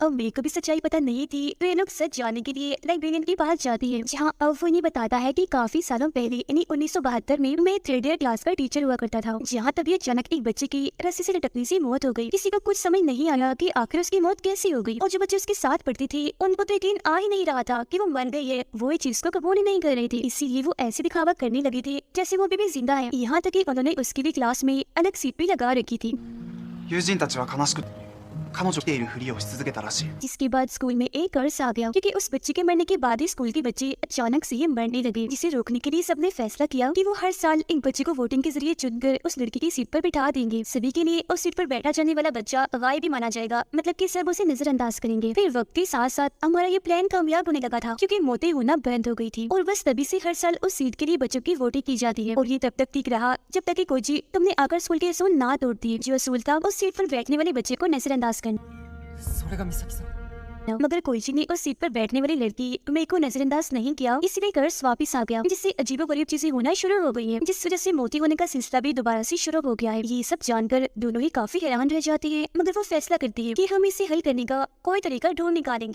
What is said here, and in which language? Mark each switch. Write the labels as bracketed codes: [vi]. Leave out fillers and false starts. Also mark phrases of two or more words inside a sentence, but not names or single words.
[hi] अब मेरे को भी सच्चाई पता नहीं थी तो ये लोग सच जानने के लिए लाइब्रेरियन के पास जाती है, जहाँ अब वो इन्हें बताता है कि काफी सालों पहले यानी 1972 में मैं 3rd ईयर क्लास का टीचर हुआ करता था, जहाँ तभी अचानक एक बच्चे की रस्सी से लटकने से मौत हो गई। किसी को कुछ समझ नहीं आया कि आखिर उसकी मौत कैसी हो गई और जो बच्चे उसके साथ पढ़ती थी उनको तो यकीन आ ही नहीं रहा था कि वो मर गई है, वो इस चीज को कबूल ही नहीं कर रही थी, इसीलिए वो ऐसे दिखावा करने लगी थी जैसे वो अभी भी जिंदा है। यहाँ तक कि उन्होंने उसकी भी क्लास में अलग सीट भी लगा रखी थी। [ja] 友人たちは悲しく彼女来ているふりをし続けたらしい。 [hi] जिसके बाद स्कूल में एक कर्ज आ गया क्योंकि उस बच्चे के मरने के बाद ही स्कूल के बच्चे अचानक से ही मरने लगे, जिसे रोकने के लिए सबने फैसला किया कि वो हर साल एक बच्चे को वोटिंग के जरिए चुनकर उस लड़की की सीट पर बिठा देंगे। सभी के लिए उस सीट पर बैठा जाने वाला बच्चा गायब भी माना जाएगा, मतलब कि सब उसे नजरअंदाज करेंगे। फिर वक्त के साथ साथ हमारा ये प्लान कामयाब होने लगा था क्योंकि मौतें होना बंद हो गई थी और बस तभी से हर साल उस सीट के लिए बच्चों की वोटिंग की जाती है। और ये तब तक ठीक रहा जब तक कि कोइची तुमने आकर स्कूल के असूल ना तोड़ दिए, जो असूल था उस सीट पर बैठने वाले बच्चे को नजरअंदाज करना। [ja] それが美咲さん。 [hi] मगर कोइची ने उस सीट पर बैठने वाली लड़की मेरे को नजरअंदाज नहीं किया, इसीलिए कर्ज वापिस आ गया, जिससे अजीबोगरीब चीजें होना शुरू हो गई हैं, जिस वजह से मोती होने का सिलसिला भी दोबारा से शुरू हो गया है। ये सब जानकर दोनों ही काफी हैरान रह जाती है, मगर वो फैसला करती है कि हम इसे हल करने का कोई तरीका ढूंढ निकालेंगे।